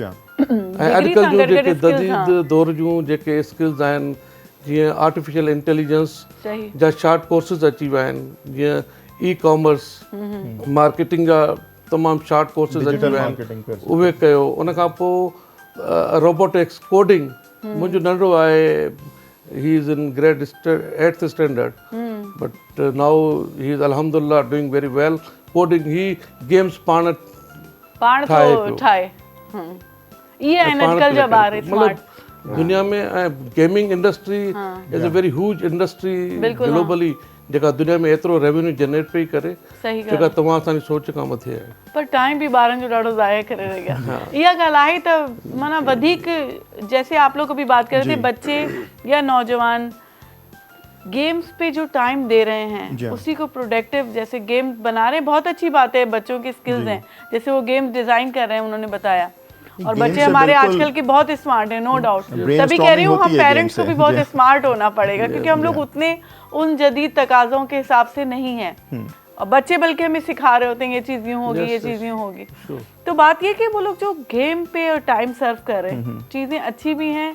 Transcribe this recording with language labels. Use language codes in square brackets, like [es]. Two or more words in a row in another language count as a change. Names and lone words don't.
[sd] ऐं अॼुकल्ह जो जेके जदीद दौर जूं जेके स्किल्स आहिनि जीअं [en] artificial intelligence [sd] जा [en] short courses [sd] अची विया आहिनि जीअं [en] e-commerce marketing [sd] जा तमामु [en] short courses [sd] अची विया आहिनि उहे कयो उन खां पोइ [en] robotics coding [sd] मुंहिंजो नंढो आहे [en] he is in grade 8th standard but now he is alhamdulillah doing very well coding [sd] ही गेम्स पाण ठाहे ये अॼुकल्ह जा ॿार स्मार्ट दुनिया में [en] gaming industry is a very huge industry globally [sd] जेका दुनिया में एतिरो [en] revenue generate [sd] पई करे जेका तव्हां असांजी सोच खां मथे आहे पर टाइम भी ॿारनि जो ॾाढो ज़ाया करे रहिया इहा ॻाल्हि आहे त माना वधीक [ur] جیسے آپ لوگ ابھی بات کر رہے تھے بچے یا نوجوان گیمز پہ جو ٹائم دے رہے ہیں اسی کو پروڈکٹیو جیسے گیم بنا رہے ہیں بہت اچھی بات ہے بچوں کی سکلز ہیں جیسے وہ [en] game design [ur] کر رہے ہیں انہوں نے بتایا اور بچے ہمارے آجکل کے بہت سمارٹ ہیں [en] no doubt [ur] تبھی کہہ رہی ہوں ہم پیرنٹس کو بھی بہت سمارٹ ہونا پڑے گا کیونکہ ہم لوگ اتنے ان جدید تقاضوں کے حساب سے نہیں ہیں اور بچے بلکہ ہمیں سکھا رہے ہوتے ہیں یہ چیز یوں ہوگی یہ چیز یوں ہوگی تو بات یہ کہ وہ لوگ جو گیم پہ اور [en] time serve [ur] کر رہے ہیں چیزیں اچھی بھی ہیں